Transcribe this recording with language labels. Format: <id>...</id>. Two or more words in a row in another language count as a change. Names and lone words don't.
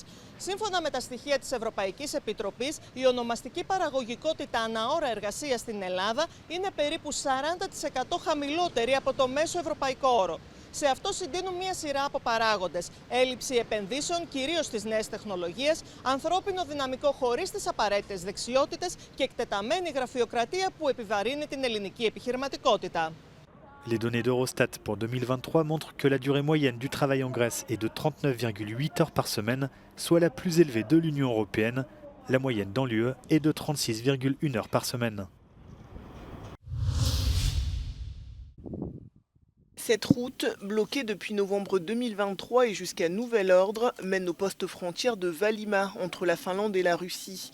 <el>Σύμφωνα με τα στοιχεία της Ευρωπαϊκής Επιτροπής, η ονομαστική παραγωγικότητα ανά ώρα εργασίας στην Ελλάδα είναι περίπου 40% χαμηλότερη από το μέσο ευρωπαϊκό όρο. Σε αυτό συντείνουν μια σειρά από παράγοντες. Έλλειψη επενδύσεων, κυρίως στις νέες τεχνολογίες, ανθρώπινο δυναμικό χωρίς τις απαραίτητες δεξιότητες και εκτεταμένη γραφειοκρατία που επιβαρύνει την ελληνική επιχειρηματικότητα.</el> <fr>Les données d'Eurostat pour 2023 montrent que la durée moyenne du travail en Grèce est de 39,8 heures par semaine, soit la plus élevée de l'Union européenne. La moyenne dans l'UE est de 36,1 heures par semaine. Cette route, bloquée depuis novembre 2023 et jusqu'à nouvel ordre, mène au poste frontière de Valima, entre la Finlande et la Russie.</fr>